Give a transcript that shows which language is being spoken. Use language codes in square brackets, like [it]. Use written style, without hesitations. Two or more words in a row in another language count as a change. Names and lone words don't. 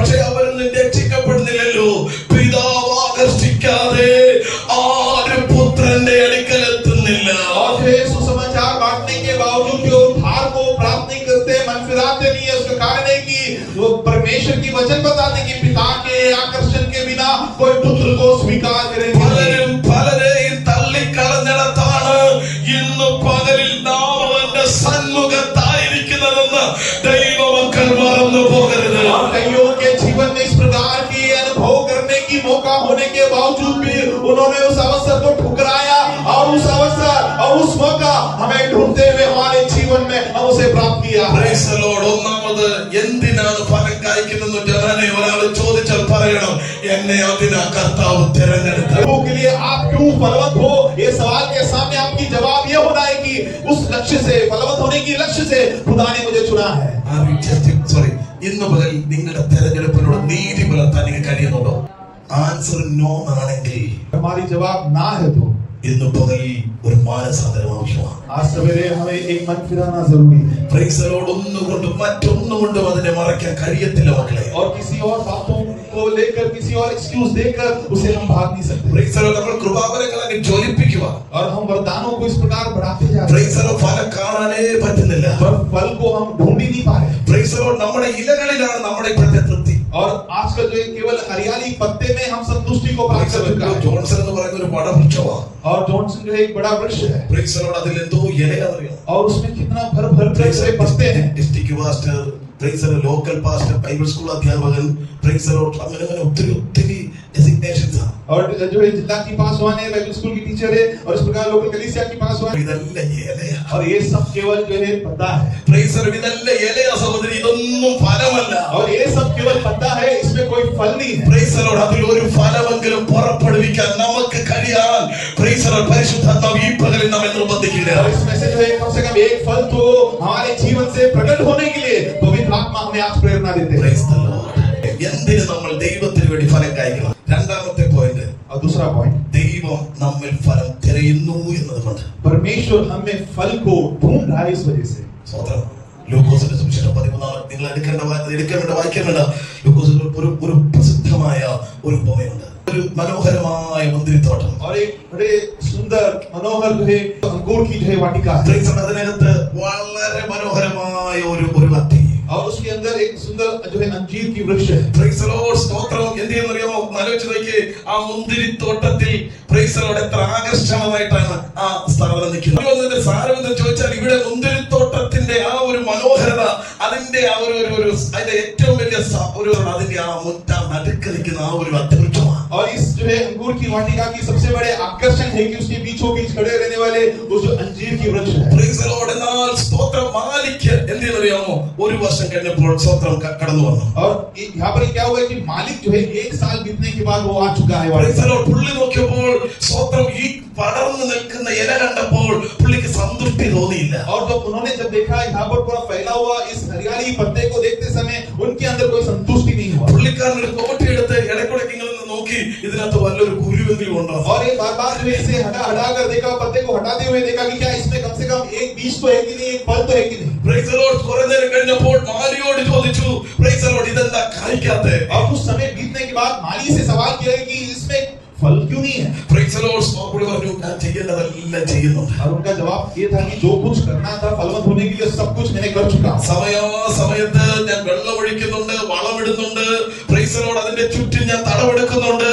[ml] പക്ഷേ അവരൊന്നും രക്ഷിക്കപ്പെടുന്നില്ലല്ലോ. പിതാവ് ആകർഷിക്കാതെ ആരും പുത്രന്റെ അടുക്കൽ എത്തുന്നില്ല. [hi] और जो सुसमाचार बांटने के बावजूद जो उद्धार को प्राप्त नहीं करते, मन फिराते नहीं है, उसका कारण है कि वो परमेश्वर की वचन बताते कि पिता के आकर्षण के बिना कोई पुत्र को स्वीकार करेंगे। [ml] പലരും പലരെയും തള്ളിക്കളഞ്ഞിടത്താണ് ഇന്ന് പകലിൽ നാം അവന്റെ സന്മുഖത്തായിരിക്കുന്നതെന്ന് ദൈവമക്കൾ മറന്നു പോകരുത്. [hi] और कईयों के जीवन में इस प्रकार की अनुभव करने की मौका होने के बावजूद भी उन्होंने उस अवसर को ठुकराया और उस अवसर और उस मौका हमें ढूंढते हुए हमारे जीवन में हम उसे प्राप्त किया। [en] Praise the Lord. [ml] ഒന്നാമത് എന്തിനാണ് ഫലം കായ്ക്കുന്നതെന്ന് ജനനെ ഒരാൾ ചോദിച്ചാൽ പറയണം, എന്നെ അതിനാ കർത്താവ് തിരഞ്ഞെടുത്തത്. [hi] प्रभु के लिए आप क्यों फलवंत हो, ये सवाल के सामने आपकी जवाब ये होना है कि उस लक्ष्य से फलवंत होने की लक्ष्य से खुदा ने मुझे चुना है। [ml] ഇന്ന് മുതൽ നിങ്ങളുടെ തെരഞ്ഞെടുപ്പിനോട് നീതി പുലർത്താൻ നിങ്ങൾക്ക് കഴിയുന്നുണ്ടോ? [en] answer no [ml] ആണെങ്കിൽ [hi] हमारी जवाब ना है तो [ml] ഇന്ന് പകൽ ഒരു മാനസാന്തരം ആവശ്യമാണ്. [hi] आज सवेरे हमें एक मन फिराना जरूरी है। [en] Praise the Lord. [ml] ഒന്നുകൊണ്ടും മറ്റൊന്നുകൊണ്ടും അതിനെ മറയ്ക്കാൻ കഴിയത്തില്ല മക്കളെ. [hi] और किसी और बातों को लेकर किसी और एक्सक्यूज देकर उसे हम भाग नहीं सकते। [en] Praise the Lord. [ml] നമ്മൾ കൃപാവരങ്ങൾ അങ്ങ് ജ്വലിപ്പിക്കുക. [hi] और हम वरदानों को इस प्रकार बढ़ाते जा रहे [en] Praise the Lord. [ml] ഫലം കാണാനേ പറ്റുന്നില്ല. [hi] पर फल को हम ढूंढ ही नहीं पा रहे। [en] Praise the Lord. [ml] നമ്മുടെ ഇലകളിലാണ് നമ്മുടെ ഇപ്പോഴത്തെ തൃപ്തി. [hi] और आजकल जो केवल हरियाली पत्ते में हम संतुष्टि को प्राप्त कर चुका है। [ml] ജോൺസൺ എന്ന് പറയുന്ന ഒരു വടവൃക്ഷമാണ്. [hi] और जॉनसन जो है एक बड़ा वृक्ष है। [en] Praise the Lord. [ml] അതിൽ എന്തോ ഇലയാണെന്നറിയോ? [hi] और उसमें कितना भर के पत्ते हैं। [en] district pastor, praise the Lord, local pastor, Bible school [ml] അധ്യാപകൻ, [en] praise the Lord, [ml] അങ്ങനെ ഒത്തിരി ഡെസിഗ്നേഷൻസ് ആണ്. [hi] और जो है जिला की पासवान है, [en] Bible school [hi] की टीचर है और इस प्रकार लोकल कलीसिया की पासवान। [ml] ഇതെല്ലാം ഇലയാ. [hi] और ये सब केवल जो है पत्ता है। [en] Praise the Lord. [ml] ഇതെല്ലാം ഇലയാ സഹോദരി, ഇതൊന്നും ഫലമല്ല. [hi] और ये सब केवल पत्ता है, इसमें कोई फल नहीं है। [en] Praise the Lord. [ml] അതിൽ ഒരു ഫലമെങ്കിലും പുറപ്പെടുവിക്കാൻ നമുക്ക് കഴിയാൻ [en] praise the Lord [ml] പരിശുദ്ധാത്മാവ് ഈ പകലിൽ നമ്മെ നിർബന്ധിക്കില്ല. [hi] और इसमें से जो है कम से कम एक फल तो हमारे जीवन से प्रकट होने के लिए पवित्र आत्मा हमें आज प्रेरणा देते हैं। [en] Praise the Lord. [ml] എന്തിന് നമ്മൾ ദൈവത്തിന് വേണ്ടി ഫലം കായ്ക്കണം? രണ്ടാമത്തെ പോയിന്റ്, [hi] और दूसरा पॉइंट, [ml] ദൈവം നമ്മിൽ ഫലം തിരയുന്നു എന്നതുകൊണ്ട്. [hi] परमेश्वर हमें फल को ढूंढ रहा है इस वजह से। [ml] സ്വതന്ത്രം. ലൂക്കോസിന്റെ സുവിശേഷം 13 നിങ്ങൾ എടുക്കേണ്ട വായിക്കേണ്ട ലൂക്കോസിൽ ഒരു പ്രസിദ്ധമായ ഒരു ഉപമയുണ്ട്. ഒരു മനോഹരമായ മുന്തിരിത്തോട്ടം. [hi] और एक बड़े सुंदर मनोहर जो है अंगूर की जो है वाटिका है। [ml] അതിനകത്ത് വളരെ മനോഹരമായ ഒരു അത്തി. [hi] और उसके अंदर एक सुंदर सुंदर जो है अंजीर की वृक्ष है। [en] Praise the Lord. [ml] സ്തോത്രം. എന്ത് ചെയ്യുന്നറിയാമോ? ആലോചിച്ച് നോക്കിയേ. ആ മുന്തിരിത്തോട്ടത്തിൽ [en] praise the Lord [ml] എത്ര ആകർഷകമായിട്ടാണ് ആ സ്ഥലം നിൽക്കുന്നത്. അതിന്റെ സാരമെന്ന് ചോദിച്ചാൽ ഇവിടെ മുന്തിരിത്തോട്ടത്തിന്റെ ആ ഒരു മനോഹരത, അതിന്റെ ആ ഒരു അതിന്റെ ഏറ്റവും വലിയ അതിന്റെ ആ മുറ്റ നടുക്ക് നിൽക്കുന്ന ആ ഒരു അത്ഭുതമാണ്. [hi] और इस जो है अंगूर की वाटिका की सबसे बड़े आकर्षण है कि उसके बीचों बीच खड़े रहने वाले उस जो अंजीर की वृक्ष है। [en] Praise the Lord. [ml] എന്നാൽ സ്തോത്രം മാലിക്ക് എന്ത് ചെയ്യുന്നറിയാമോ? ഒരു വർഷം കഴിഞ്ഞപ്പോൾ സ്തോത്രം കടന്നു വന്നു. [hi] और यहाँ पर क्या हुआ कि मालिक जो है 1 साल बीतने के बाद वो आ चुका है। [en] Praise the Lord. [ml] പുള്ളി നോക്കിയപ്പോൾ സ്തോത്രം ഈ പടർന്നു നിൽക്കുന്ന ഇല കണ്ടപ്പോൾ പുള്ളിക്ക് സംതൃപ്തി തോന്നിയില്ല. [hi] और जब उन्होंने जब देखा यहाँ पर पूरा फैला हुआ इस हरियाली पत्ते को देखते समय उनके अंदर कोई संतुष्टि नहीं हुआ। [ml] പുള്ളിക്കാരൻ ഒരു തോട്ടിയെടുത്ത് ഇടയ്ക്കൂടെ ഇങ്ങനെ നോക്കി ഇതിനകത്ത് വല്ലൊരു കുരുവെങ്കിലും ഉണ്ടോ. [hi] और एक बार जो इसे हटा कर देखा, पत्ते को हटाते हुए देखा कि क्या इसमें कम से कम एक बीज तो है कि नहीं, एक फल तो है कि नहीं। [en] Praise the Lord. [ml] കുറെ നേരം കഴിഞ്ഞപ്പോൾ മാലിയോട് ചോദിച്ചു, [en] Praise the Lord, [ml] ഇതെന്താ കായ്ക്കാത്തെ? [hi] और कुछ समय बीतने के बाद माली से सवाल किया कि इसमें फल क्यों नहीं है। [en] Praise the Lord. [ml] സ്തോത്രം പറഞ്ഞു, ഞാൻ ചെയ്യുന്നതെല്ലാം ചെയ്യുന്നുണ്ട്. [hi] और उनका जवाब ये था कि जो कुछ करना था फलवंत होने के लिए सब कुछ मैंने कर चुका। [ml] സമയത്ത് ഞാൻ വെള്ളം ഒഴിക്കുന്നുണ്ട്, വളമിടുന്നുണ്ട്. [en] Praise the Lord. [ml] അതിന്റെ ചുറ്റും ഞാൻ തടവെടുക്കുന്നുണ്ട്.